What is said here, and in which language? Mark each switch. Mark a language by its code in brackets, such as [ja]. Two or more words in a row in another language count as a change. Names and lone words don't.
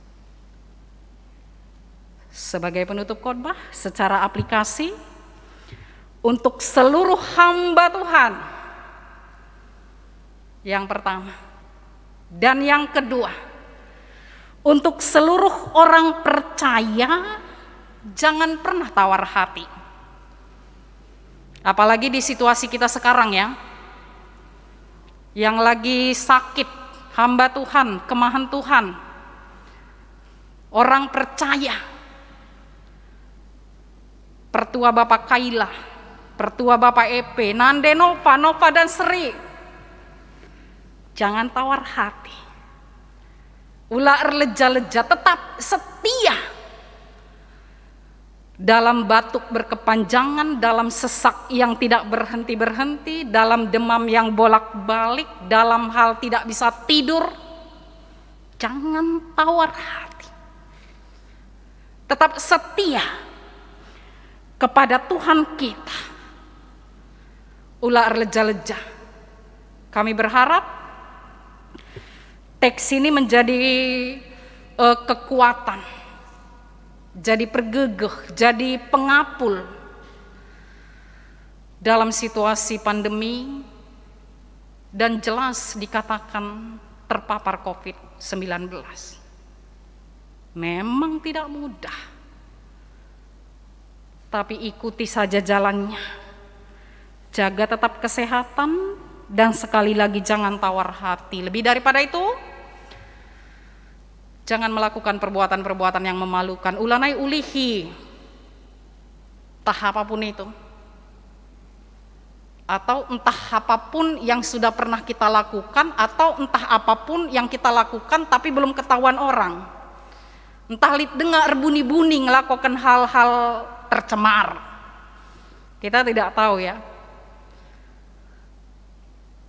[id] Sebagai penutup khotbah, secara aplikasi untuk seluruh hamba Tuhan, yang pertama dan yang kedua, untuk seluruh orang percaya, jangan pernah tawar hati. Apalagi di situasi kita sekarang ya, yang lagi sakit, hamba Tuhan, kemahan Tuhan, orang percaya, Pertua Bapak Kaila, Pertua Bapak EP, Nande, Nova dan Sri. Jangan tawar hati. [btx] Ular leja-leja, tetap setia. [id] Dalam batuk berkepanjangan, dalam sesak yang tidak berhenti-berhenti, dalam demam yang bolak-balik, dalam hal tidak bisa tidur. Jangan tawar hati. Tetap setia kepada Tuhan kita. [btx] Ular leja-leja. [id] Kami berharap teks ini menjadi kekuatan, jadi pergegeh, jadi pengapul dalam situasi pandemi, dan jelas dikatakan terpapar COVID-19. Memang tidak mudah, tapi ikuti saja jalannya. Jaga tetap kesehatan, dan sekali lagi jangan tawar hati. Lebih daripada itu, jangan melakukan perbuatan-perbuatan yang memalukan. [btx] Ulanai ulihi, [id] entah apapun itu, atau entah apapun yang sudah pernah kita lakukan, atau entah apapun yang kita lakukan tapi belum ketahuan orang. Entah dengar bunyi-bunyi melakukan hal-hal tercemar, kita tidak tahu ya.